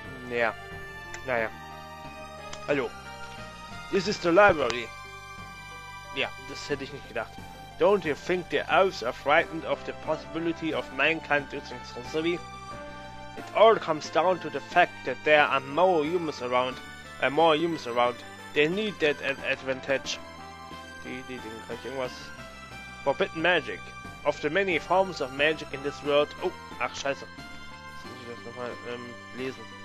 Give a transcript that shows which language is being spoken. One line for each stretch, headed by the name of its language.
German: Ja. Naja. Hallo.
English: This is the library.
German: Ja, das hätte ich nicht gedacht.
English: Don't you think the elves are frightened of the possibility of mankind using sorcery? It all comes down to the fact that there are more humans around. They need that advantage.
German: Kann ich irgendwas?
English: Forbidden magic. Of the many forms of magic in this world.
German: Oh, ach scheiße. Jetzt muss ich das nochmal lesen.